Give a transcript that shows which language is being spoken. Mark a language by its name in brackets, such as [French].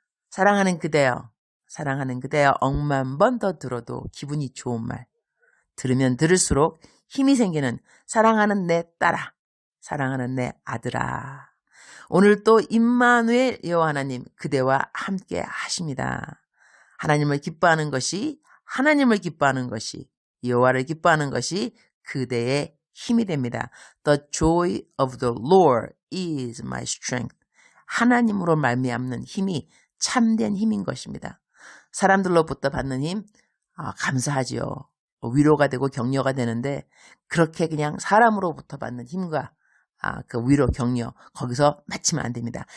[Korean] 사랑하는 그대여, 사랑하는 그대여, 억만 번 더 들어도 기분이 좋은 말, 들으면 들을수록 힘이 생기는 사랑하는 내 딸아, 사랑하는 내 아들아. 오늘 또 임마누엘 여호와 하나님 그대와 함께 하십니다. 하나님을 기뻐하는 것이, 하나님을 기뻐하는 것이, 여호와를 기뻐하는 것이 그대의 힘이 됩니다. [English] The joy of the Lord is my strength. [Korean] 하나님으로 말미암는 힘이 참된 힘인 것입니다. 사람들로부터 받는 힘 감사하지요. 위로가 되고 격려가 되는데 그렇게 그냥 사람으로부터 받는 힘과 그 위로 격려 거기서 맞추면 안 됩니다.